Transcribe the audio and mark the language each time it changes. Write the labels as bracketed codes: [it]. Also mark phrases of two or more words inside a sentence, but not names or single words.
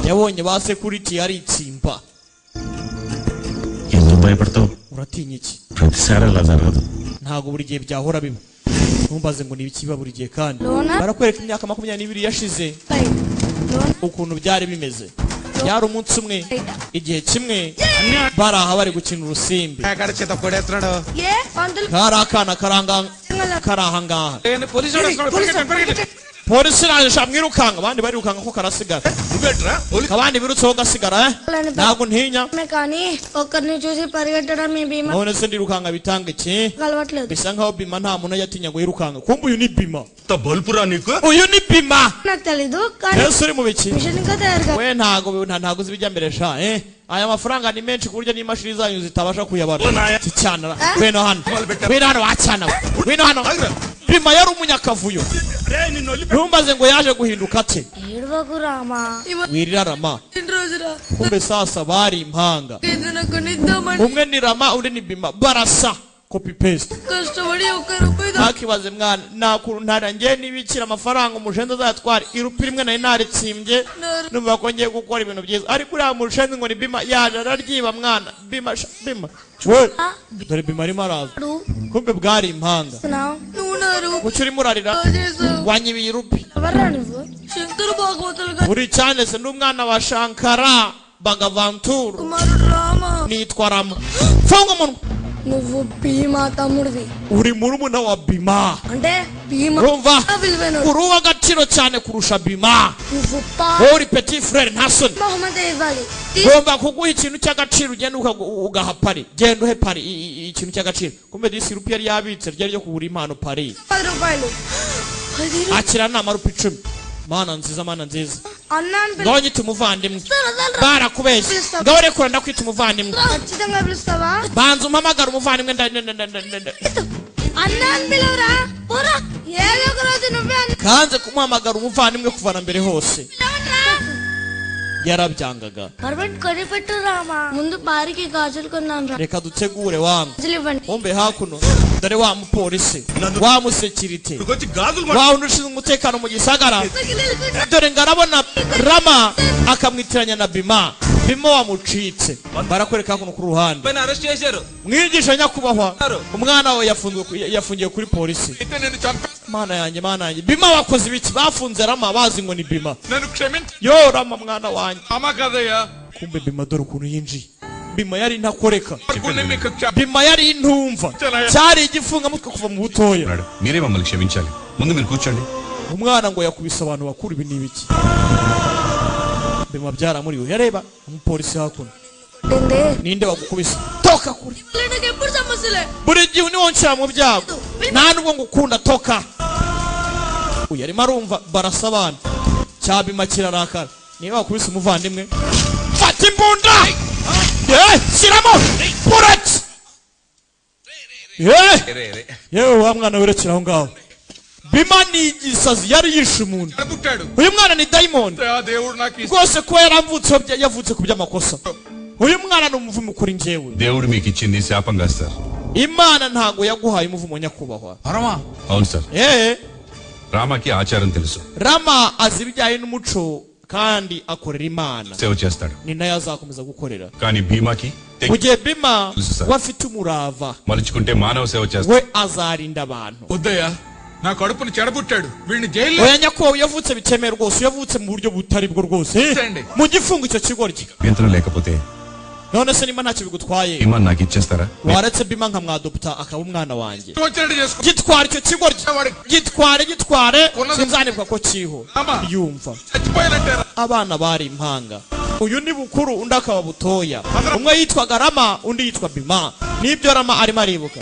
[rw] yabonye ba security ari itsimba [te] ఎందుకు భయపడతావు [rw] uratinya iki [te] ప్రతిసారి అలా జరగదు [rw] ntago buri gihe byahora biba ntumbaze ngo nibikiba buri gihe kandi Lona? barakwereka imyaka 22 yashize ukuntu byari bimeze byari umunsi umwe igihe kimwe bari aha bari gukina urusimbi [te] ఎక్కడ చేత కొడేస్తున్నాడు ఏ పంతులు [rw] kari akana karahangaha [te] పోలీసు [rw] polisi naje mwirukanga abandi barirukanga ko karasigara [te] నువ్వేట్రా [rw] abandi birutseho gasigara ntabwo ntinya [te] కానీ ఒక్కరిని చూసి పరిగెట్టడం మీ బీమా [rw] none se ndirukanga bitanga iki [te] కలవట్లేదు [rw] bisa nkaho bima nta muntu yatinya ngo yirukanga kumbe uyu ni bima [te] బల్పురా నీకు [rw] uyu ni bima [te] నాకు తెలీదు కానీ [rw] ese uri mu biki [te] మిషన్ ఇంకా తయారు [rw] we ntago zibijya mbere sha aya mafaranga ni menshi kuburyo n'imashini zanyu zitabasha kuyabara cyanara weno hano wacana weno hano bima yari umunyakavuyo ntumbaze ngo yaje guhinduka ate [te] ఏడవకు రామా [rw] wirira Rama [te] రోజురా [rw] kumbe sasa bari impanga [te] ఏదైనా కొనిద్దామని [rw] umwe ni Rama undi ni bima barasa [en] copy paste [te] కష్టపడి 1 రూపాయి [rw] ntakibaze mwana nakuru ntarangiye nibikira amafaranga umushenzi azatwara irupi rimwe nari naritsimbye numva ko ngiye gukora ibintu byiza ariko uriya mushenzi ngo ni bima yaje araryiba mwana bima we dore bima arimo araza kumbe bwari impanga [te] నువ్వు నారు [rw] kuki urimo urarira wanyibiye irupi [te] ఎవర్రా నువ్వు శంకర భాగవతులు గారు [rw] uri cyane se n'umwana wa Shankara Bagavantur [te] కుమారుడు రామా [rw] nitwa Rama funga umunwa [te] నువ్వు భీమా తమ్ముడివి [rw] uri murumuna wa bima [te] అంటే భీమా [rw] urumva [te] విలువైన [rw] uri uw'agaciro cyane kurusha bima [te] నువ్వు [rw] wowe uri [fr] petit frere [rw] nta soni [te] బహుమతి ఇవ్వాలి [rw] ngomba kuguha ikintu cy'agaciro ugenda ugaha pari genda uhe pari ikintu cy'agaciro kumbe disi rupi yari yabitse ryari ryo kugura impano pari [te] 10 రూపాయలు [rw] akira nama rupi 10 mana nziza [te] అన్నాను [rw] ngaho nyita umuvandimwe barakubeshye ngaho rekura ndakwita umuvandimwe [te] ఖచ్చితంగా పిలుస్తావా [rw] banza umpamagara umuvandimwe [te] అన్నాను పిలవరా పోరా ఏదో ఒక రోజు నువ్వే [rw] kanze kumuhamagara umuvandimwe kuva na mbere hose yarabyangaga [te] పర్వట్ కొనిపెట్టు రామా ముందు బారికి గాజులు కొన్నాను రా [rw] reka dutegure wangu [te] గాజులు ఇవ్వండి [rw] umbe hakuno dore wa mupolisi wa musekirite wa unushinzwe umutekano mu gisagara dore ngarabona Rama akamwitiranya na bima wamucitse barakwereka hakuno ku ruhande [te] అరెస్ట్ చేశారు [rw] mwigisha nyakubahwa umwana we yafungiye kuri polisi mana yanjye bima wakoze ibiki bafunze Rama bazi ngo ni bima [te] నన్ను క్షమించు [rw] yo Rama mwana wanjye [te] అమ్మ కదయ్యా [rw] kumbe bima dore ukuntu yinjiye bima yari ntakoreka [te] కొన్ని మీకు [rw] bima yari intumva cyari igifunga mutwe kuva mu butoya [te] మీరే మమ్మల్ని క్షమించాలి ముందు మీరు కూర్చోండి [rw] umwana ngo yakubise abantu bakuru ibi n'ibiki bima byaramuriwe yareba umupolisi hakuno ninde wagukubise toka kuri [te] నాకు ఎప్పుడు సమస్యలే [rw] buri gihe uniwonshyira mu byago nta nubwo ngukunda toka uyu arimo arumva barasa abana cyabima kirarakara niba wakubise umuvandimwe fata imbunda shyiramo bureti yewe wa mwana werekera aho ngaho bima ni igisazi yari yishe umuntu [te] పుట్టాడు [rw] uyu mwana ni dayimoni [te] ఆ దేవుడు నాకు [rw] rwose ko yavutse ku by'amakosa uyu mwana ni umuvumo kuri njyewe [te] దేవుడు మీకు ఇచ్చింది శాపం కాదు సార్ [rw] imana ntago yaguhaye umuvumo nyakubahwa [te] అవును సార్ eh రామాకి ఆచారం తెలుసు [rw] Rama azi ibijyanye n'umuco kandi akorera imana [te] సేవ చేస్తాడు [rw] ni nayo azakomeza gukorera [te] కానీ భీమాకి [rw] mu gihe bima Sir. we afite umurava [te] మలుచుకుంటే మానవ సేవ చేస్తాడు [rw] we azarinda abantu [te] వద్దయ్యా నా కడుపుని చెడబుట్టాడు వీడిని జైల్లో [rw] oya nyakubahwa yavutse bitemewe rwose yavutse mu buryo butari bwo rwose mu gifungo icyo kigoryi [te] అభ్యంతరం లేకపోతే [rw] none se nimba ntacyo bigutwaye [te] భీమా నాకు ఇచ్చేస్తారా [rw] waretse bima nkamwadopta akaba umwana wanjye [te] వచ్చినట్టు చేసుకో [rw] gitwara icyo kigoryi gitware sinzanibwa ko kiho Ama. yumva [te] చచ్చిపోయానంటారా [rw] abana bari impanga uyu ni bukuru undi akaba butoya umwe yitwaga Rama undi yitwa bima nibyo Rama arimo aribuka